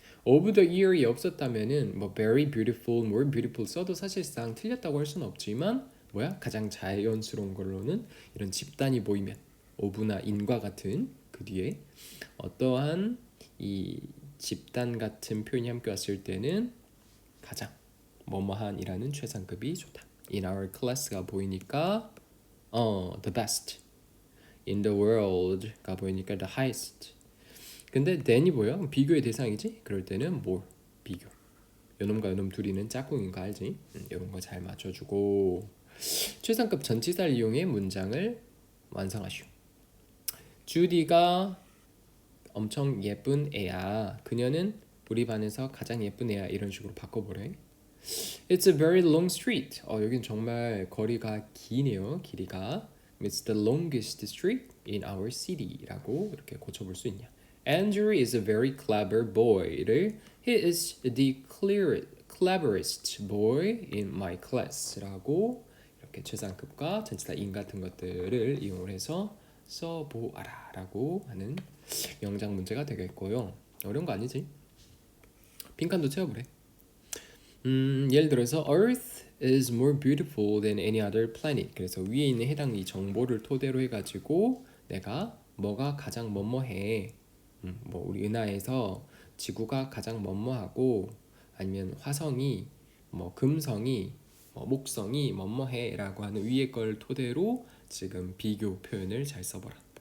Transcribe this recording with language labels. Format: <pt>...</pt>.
<en>of the year</en> <ko>이 없었다면은</ko> <en>very beautiful, more beautiful</en> <ko>써도 사실상 틀렸다고 할 수는 없지만 가장 자연스러운 걸로는 이런 집단이 보이면 of나 in과 같은 그 뒤에 어떠한 이 집단 같은 표현이 함께 왔을 때는 가장 뭐뭐한이라는 최상급이 좋다.</ko> <en>In our class가 보이니까 the best. In the world가 보이니까 the highest.</en> <ko>근데 than이 뭐야? 비교의 대상이지? 그럴 때는 more 비교. 요놈과 요놈 둘이는 짝꿍인 거 알지? 이런 거 잘 맞춰주고 최상급 전치사를 이용해 문장을 완성하시오. 주디가 엄청 예쁜 애야. 그녀는 우리 반에서 가장 예쁜 애야. 이런 식으로 바꿔보래.</ko> <en>It's a very long street.</en> <ko>여긴 정말 거리가 기네요. 길이가.</ko> <en>It's the longest street in our city라고</en> <ko>이렇게 고쳐볼 수 있냐.</ko> <en>Andrew is a very clever boy</en> <ko>를</ko> <en>He is the cleverest boy in my class</en> <ko>라고 이렇게 최상급과 전치사 in 같은 것들을 이용을 해서 써보아라라고 하는 영작 문제가 되겠고요. 어려운 거 아니지? 빈칸도 채워보래.</ko> <en>예를 들어서 Earth is more beautiful than any other planet.</en> <ko>그래서 위에 있는 해당 이 정보를 토대로 해가지고 내가 뭐가 가장 뭐뭐해. 우리 은하에서 지구가 가장 뭐뭐하고 아니면 화성이 금성이 목성이 뭐뭐해라고 하는 위에 걸 토대로 지금 비교 표현을 잘 써보라.</ko>